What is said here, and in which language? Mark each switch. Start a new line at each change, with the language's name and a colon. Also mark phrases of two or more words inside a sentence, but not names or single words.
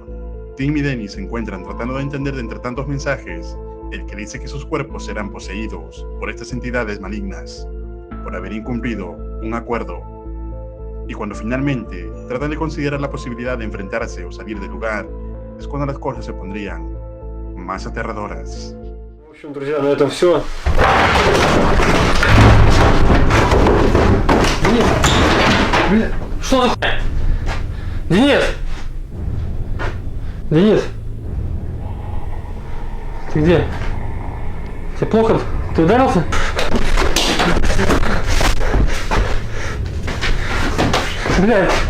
Spanish: Tim y Dennis se encuentran tratando de entender de entre tantos mensajes el que dice que sus cuerpos serán poseídos por estas entidades malignas, por haber incumplido un acuerdo. Y cuando finalmente tratan de considerar la posibilidad de enfrentarse o salir del lugar, es cuando las cosas se pondrían más aterradoras.
Russian: В общем, друзья, на этом все. Денис! Блин, что за хуйня? Денис! Денис! Ты где? Тебе плохо? Ты ударился? Блядь!